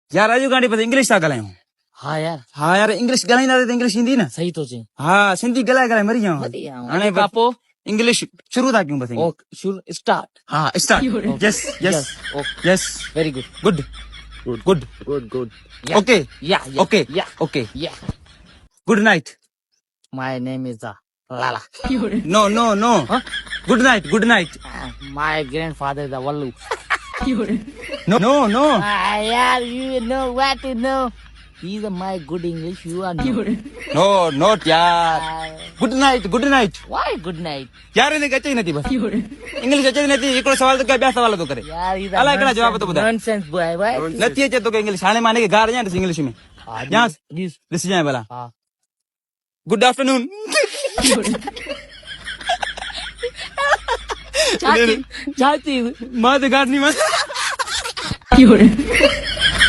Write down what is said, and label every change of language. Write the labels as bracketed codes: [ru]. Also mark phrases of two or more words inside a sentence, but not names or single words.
[sd] यार राजू गांधी बस इंग्लिश था गलायूं हाँ यार हाँ यार इंग्लिश गलाईंदा त इंग्लिश ईंदी न सही तो चई हाँ सिंधी गलाए गलाए मरी जाऊं हाणे खां पोइ इंग्लिश शुरू था कयूं बस शुरू स्टार्ट [en] हाँ start yes yes yes very good good good good good ओके या ओके या ओके या good night my name is लाला no no no good night my grandfather is वल्लू no no no यार you know what to know he's my good English you are no no not यार good night why good night [sd] यार इन्हें अचे नथी बस इंग्लिश अचे नथी हिकिड़ो सवाल तो कयो ॿिया सवाल तो करे [en] यार he's [sd] अलाए कहिड़ा जवाब तो ॿुधाए [en] nonsense boy boy [sd] नथी अचे तो इंग्लिश हाणे माने के गार ॼाण इंग्लिश में ॼाण ॾिस जाए भला हाँ [en] good afternoon [sd] चाची मां त गार नहीं मां